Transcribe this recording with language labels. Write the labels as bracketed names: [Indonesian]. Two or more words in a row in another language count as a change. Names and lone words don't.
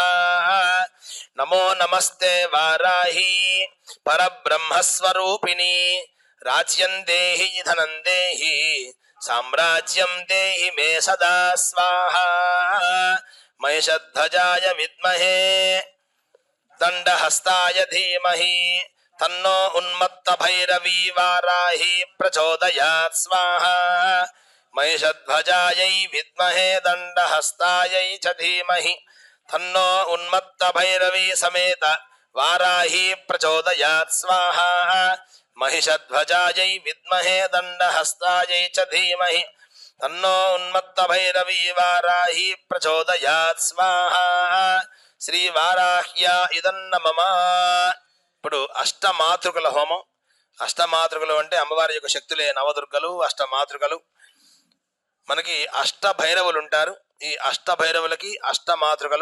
[Sanskrit] నమో నమస్తే వారాహి పరబ్రహ్మస్వరూపిణి. రాజ్యం దేహి ధనం దేహి సామ్రాజ్యం దేహి మే సదా స్వాహ. మహిషధ్వజాయ విద్మహే दंडहस्ताय धीमहि तन्नो उन्मत्त भैरवी वाराही प्रचोदयात् स्वाहा महिषध्वजायै विद्महे दंडहस्तायै च धीमहि तन्नो उन्मत्त भैरवी समेत वाराही प्रचोदयात् स्वाहा महिषध्वजायै विद्महे दंडहस्तायै च धीमहि तन्नो उन्मत्त भैरवी वाराही प्रचोदयात् स्वाहा శ్రీ వారాహ్య ఇదన్న మమ. [Telugu] ఇప్పుడు అష్టమాతృకల హోమం. అష్టమాతృకలు అంటే అమ్మవారి యొక్క శక్తులే నవదుర్గలు, అష్టమాతృకలు. మనకి అష్ట భైరవులు ఉంటారు. ఈ అష్ట భైరవులకి అష్టమాతృకలు.